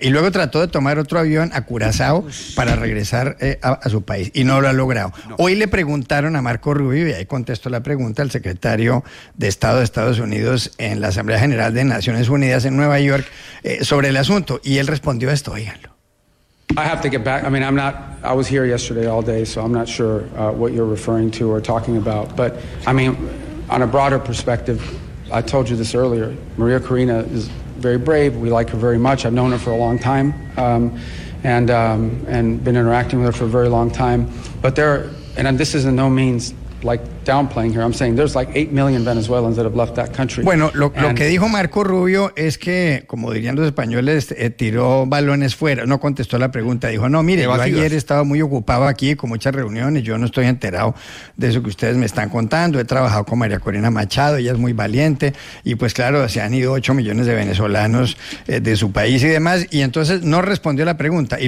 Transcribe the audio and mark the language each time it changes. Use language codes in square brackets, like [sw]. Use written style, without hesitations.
[es] Y luego trató de tomar otro avión a Curazao para regresar a su país y no lo ha logrado. No. Hoy le preguntaron a Marco Rubio, y ahí contestó la pregunta, al secretario de Estado de Estados Unidos en la Asamblea General de Naciones Unidas en Nueva York, sobre el asunto, y él respondió esto, oíganlo. [en] I have to get back. I mean, I was here yesterday all day, so I'm not sure what you're referring to or talking about. But, I mean, on a broader perspective, I told you this earlier, Maria Corina is very brave. We like her very much. I've known her for a long time. And been interacting with her for a very long time. But this is in no means like downplaying here. I'm saying there's like 8 million Venezuelans that have left that country. [es] Bueno, lo que dijo Marco Rubio es que, como dirían los españoles, tiró balones fuera, no contestó la pregunta. Dijo, no, mire, yo ayer estaba muy ocupado aquí con muchas reuniones, yo no estoy enterado de eso que ustedes me están contando. He trabajado con María Corina Machado, ella es muy valiente, y pues claro, se han ido 8 millones de venezolanos de su país y demás, y entonces no respondió la pregunta.